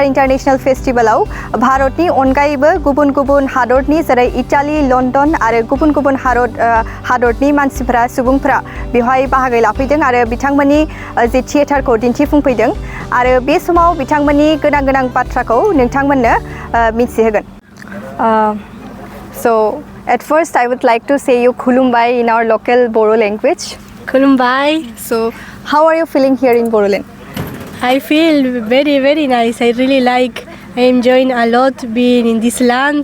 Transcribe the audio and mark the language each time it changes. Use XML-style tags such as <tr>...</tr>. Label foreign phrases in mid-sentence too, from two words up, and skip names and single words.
<brx>इन्टारनेशनेल फेस्टिवलाव भारतनि अनगायैबो गुबुन गुबुन हादरनि जेरै इटालि लन्डन आरो गुबुन गुबुन हादरनि मानसिफोरा सुबुंफोरा बेवहाय बाहागो लाफैदों आरो बिथांमोननि जे थियेटारखौ दिन्थिफुंफैदों आरो बे समाव बिथांमोननि गोनां गोनां बाथ्राखौ नोंथांमोननो मिथिहोगोन</brx> <en>So at first I would like to say you Khulumbai in our local Bodo language.</en> <brx>Khulumbai.</brx> <en>So how are you feeling here in Bodoland? I feel very nice. I really like, I enjoying a lot being in this land.</en>